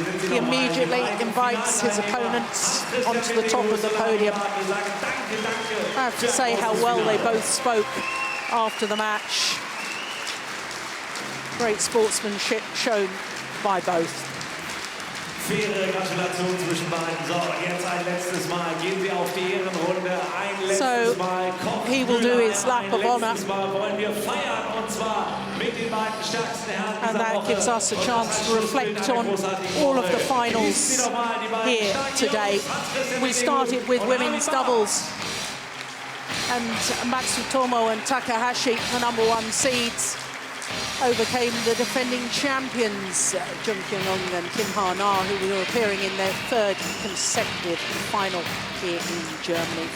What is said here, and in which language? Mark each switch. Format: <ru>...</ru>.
<en>He immediately invites his opponents onto the top of the podium. I have to say how well they both spoke after the match. Great sportsmanship shown by both.</en> <de>Faire Gratulation zwischen beiden. So, jetzt ein letztes Mal gehen wir auf die Ehrenrunde. Ein letztes Mal.</de> <en>He will do his lap of honor.</en> <de>Letztes Mal wollen wir feiern, und zwar mit den beiden stärksten Herren</de> <en>And that gives us a chance to reflect on all of the finals here today. We started with women's doubles, and Matsutomo and Takahashi, the #1 seeds, overcame the defending champions, Jung Kyung-ung and Kim Ha-na, who were appearing in their 3rd consecutive final here in Germany.</en>